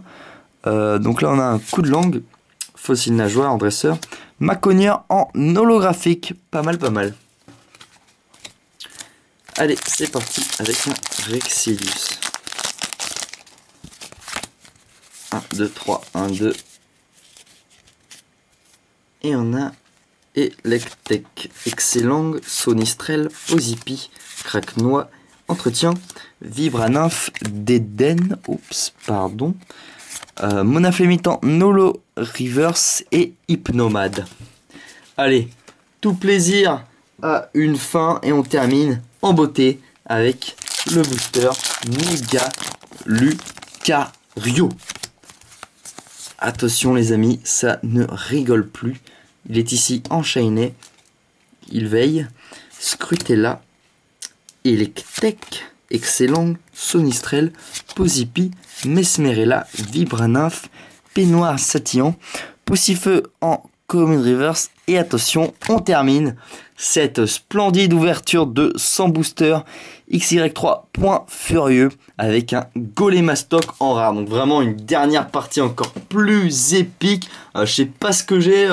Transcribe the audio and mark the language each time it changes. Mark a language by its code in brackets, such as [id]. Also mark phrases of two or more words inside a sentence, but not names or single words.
[fr] Donc là on a un coup de langue, Fossile Nageoire en dresseur, Macogneur en holographique. Pas mal, pas mal. Allez, c'est parti avec un Rexilius. 1, 2, 3, 1, 2. Et on a Electek, Excellong, Sonistrel, Posipi, Craquenois, Entretien, Vibra-Nymphe, Déden, oups, pardon, Monaflémite en Nolo Reverse et Hypnomade. Allez, tout plaisir à une fin et on termine en beauté avec le booster Mega Lucario. Attention les amis, ça ne rigole plus. Il est ici enchaîné. Il veille. Scrutella, Electek, Excellong, Sonistrel, Posipi, Mesmerella, Vibra-Nymphe, Peignoir Satillant, Poussifeu en Commune Reverse. Et attention, on termine cette splendide ouverture de 100 boosters XY3 point furieux avec un Golémastoc en rare. Donc vraiment une dernière partie encore plus épique. Je sais pas ce que j'ai.